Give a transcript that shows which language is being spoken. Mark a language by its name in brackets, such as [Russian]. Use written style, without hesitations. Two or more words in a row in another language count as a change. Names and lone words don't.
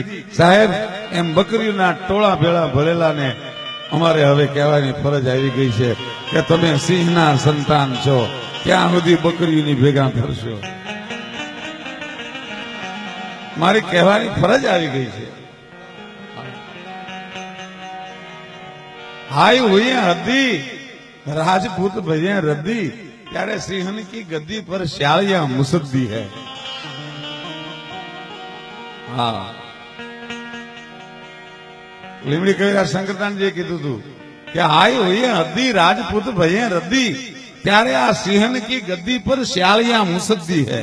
[Gujarati] સાહેબ, એમ બકરીઓના ટોળા ભેળા ભળેલા ને અમારે હવે કહેવાની ફરજ આવી ગઈ છે કે તમે સિંહના સંતાન છો, ક્યાં સુધી બકરીઓની ભેગા ફરશો. મારી કહેવાની ફરજ આવી ગઈ છે. [Hindi] हाय हुई हद्दी राजपूत भजे रद्दी, ત્યારે सिंहण की गद्दी पर श्यालिया मुसद्दी है. [Gujarati] હા, લીમડી કવિરાજ શંકરદાનજીએ કીધું હતું કે [Hindi] हाय हुई हद्दी राजपूत भजे रद्दी, [Gujarati] ત્યારે આ [Hindi] सिंहण की गद्दी पर श्यालिया मुसद्दी है.